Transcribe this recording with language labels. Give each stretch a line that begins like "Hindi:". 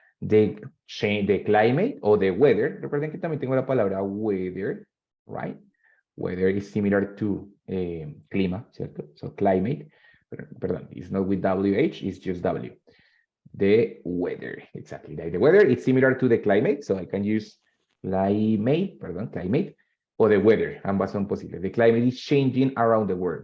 English: The climate or the weather.
Spanish: Recuerden que también tengo la palabra weather,
English: right? Weather is similar to clima,
Spanish: ¿cierto?
English: So climate,
Spanish: perdón,
English: it's not with WH, it's just W. The weather, exactly. Like the weather, it's similar to the climate, so I can use climate, or the weather,
Spanish: ambas son posibles.
English: The climate is changing around the world.